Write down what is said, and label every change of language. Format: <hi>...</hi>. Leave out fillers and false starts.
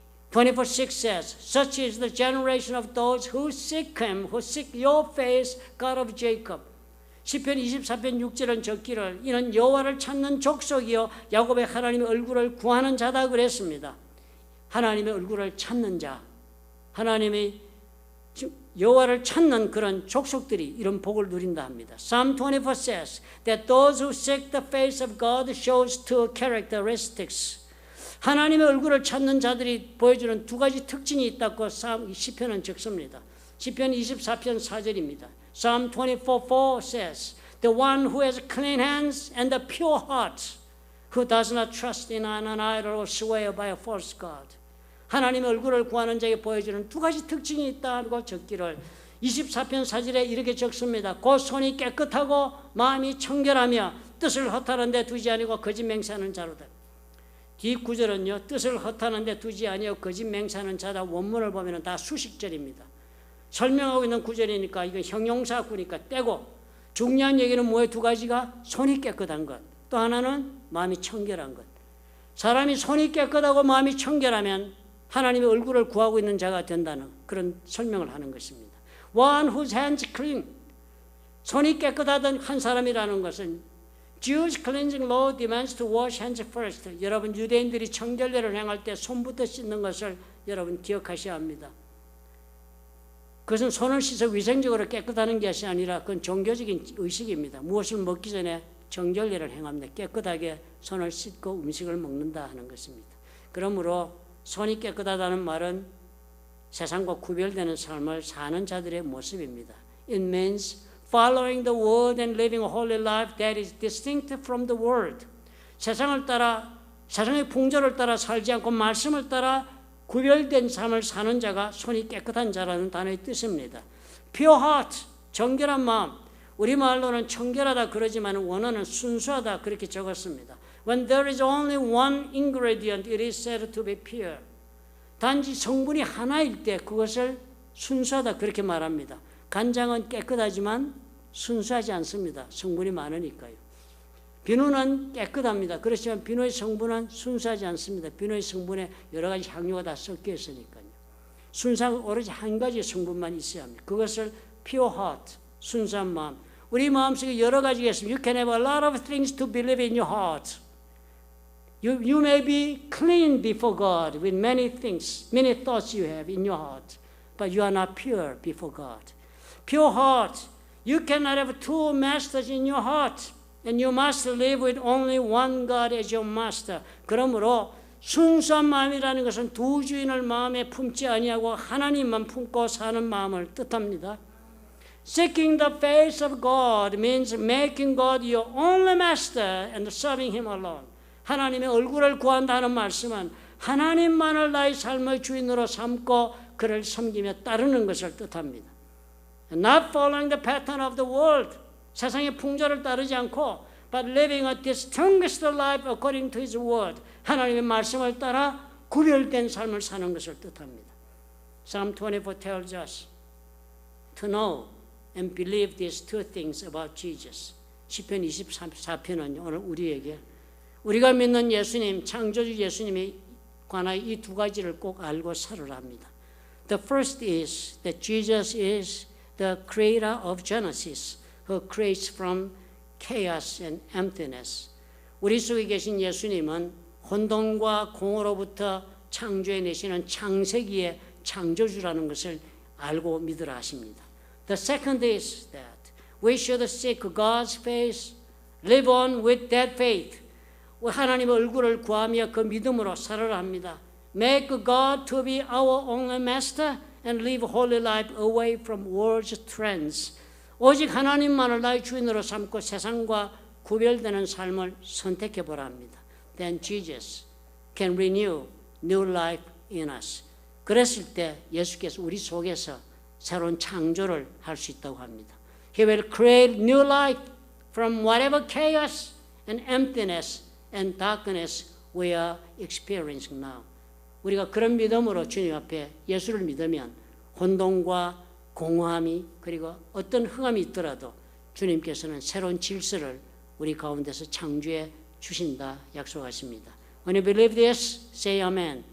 <en>24:6 says, Such is the generation of those who seek him, who seek your face, God of Jacob.</en> <ko>시편 24편 6절은 적기를 이는 여호와를 찾는 족속이요 야곱의 하나님의 얼굴을 구하는 자다 그랬습니다. 하나님의 얼굴을 찾는 자, 하나님의 여호와를 찾는 그런 족속들이 이런 복을 누린다 합니다.</ko> <en>Psalm 24 says that those who seek the face of God shows two characteristics.</en> <ko>하나님의 얼굴을 찾는 자들이 보여주는 두 가지 특징이 있다고 시편은 적습니다. 시편 24편 4절입니다.</ko> <en>Psalm 24:4 says, The one who has clean hands and a pure heart, who does not trust in an idol or swear by a false God.</en> <ko>하나님의 얼굴을 구하는 자에게 보여주는 두 가지 특징이 있다고 적기를 24편 4절에 이렇게 적습니다. 곧 손이 깨끗하고 마음이 청결하며 뜻을 허탄한 데 두지 아니고 거짓 맹세하는 자로다. 뒤 구절은요, 뜻을 허탄한 데 두지 아니고 거짓 맹세하는 자다. 원문을 보면 다 수식절입니다. 설명하고 있는 구절이니까 이거 형용사구니까 떼고, 중요한 얘기는 뭐예요? 두 가지가 손이 깨끗한 것, 또 하나는 마음이 청결한 것. 사람이 손이 깨끗하고 마음이 청결하면 하나님의 얼굴을 구하고 있는 자가 된다는 그런 설명을 하는 것입니다.</ko> <en>One whose hands clean,</en> <ko>손이 깨끗하던 한 사람이라는 것은</ko> <en>Jewish cleansing law demands to wash hands first.</en> <ko>여러분 유대인들이 청결례를 행할 때 손부터 씻는 것을 여러분 기억하셔야 합니다. 그것은 손을 씻어 위생적으로 깨끗하는 것이 아니라 그건 종교적인 의식입니다. 무엇을 먹기 전에 정결례를 행합니다. 깨끗하게 손을 씻고 음식을 먹는다 하는 것입니다. 그러므로 손이 깨끗하다는 말은 세상과 구별되는 삶을 사는 자들의 모습입니다.</ko> <en>It means following the word and living a holy life that is distinct from the world.</en> <ko>세상을 따라, 세상의 풍조를 따라 살지 않고 말씀을 따라 구별된 삶을 사는 자가 손이 깨끗한 자라는 단어의 뜻입니다.</ko> <en>Pure heart,</en> <ko>정결한 마음. 우리말로는 청결하다 그러지만 원어는 순수하다 그렇게 적었습니다.</ko> <en>When there is only one ingredient, it is said to be pure.</en> <ko>단지 성분이 하나일 때 그것을 순수하다 그렇게 말합니다. 간장은 깨끗하지만 순수하지 않습니다. 성분이 많으니까요. 비누는 깨끗합니다. 그렇지만 비누의 성분은 순수하지 않습니다. 비누의 성분에 여러 가지 향료가 다 섞여 있으니까요. 순수한 오로지 한 가지 성분만 있어야 합니다. 그것을</ko> <en>pure heart,</en> <ko>순수한 마음. 우리 마음속에 여러 가지가 있습니다.</ko> <en>You can have a lot of things to believe in your heart. You may be clean before God with many things, many thoughts you have in your heart, but you are not pure before God. Pure heart. You cannot have two masters in your heart. And you must live with only one God as your master.</en> <ko>그러므로 순수한 마음이라는 것은 두 주인을 마음에 품지 아니하고 하나님만 품고 사는 마음을 뜻합니다.</ko> <en>Seeking the face of God means making God your only master and serving Him alone.</en> <ko>하나님의 얼굴을 구한다는 말씀은 하나님만을 나의 삶의 주인으로 삼고 그를 섬기며 따르는 것을 뜻합니다.</ko> <en>Not following the pattern of the world.</en> <ko>세상의 풍조를 따르지 않고</ko> <en>but living a distinguished life according to His word.</en> <ko>하나님의 말씀을 따라 구별된 삶을 사는 것을 뜻합니다.</ko> <en>Psalm 24 tells us to know and believe these two things about Jesus.</en> <ko>시편 24편은 오늘 우리에게 우리가 믿는 예수님, 창조주 예수님에 관하여 이 두 가지를 꼭 알고 살으라 합니다.</ko> <en>The first is that Jesus is the creator of Genesis. Who creates from chaos and emptiness.</en> <ko>우리 속에 계신 예수님은 혼돈과 공허로부터 창조해내시는 창세기의 창조주라는 것을 알고 믿으라 하십니다.</ko> <en>The second is that we should seek God's face, live on with that faith.</en> <ko>하나님의 얼굴을 구하며 그 믿음으로 살아라 합니다.</ko> <en>Make God to be our only master and live holy life away from world's trends.</en> <ko>오직 하나님만을 나의 주인으로 삼고 세상과 구별되는 삶을 선택해 보라 합니다.</ko> <en>Then Jesus can renew new life in us.</en> <ko>그랬을 때 예수께서 우리 속에서 새로운 창조를 할 수 있다고 합니다.</ko> <en>He will create new life from whatever chaos and emptiness and darkness we are experiencing now.</en> <ko>우리가 그런 믿음으로 주님 앞에 예수를 믿으면 혼돈과 공허함이 그리고 어떤 흑암이 있더라도 주님께서는 새로운 질서를 우리 가운데서 창조해 주신다 약속하십니다.</ko> <en>When you believe this, say amen.</en>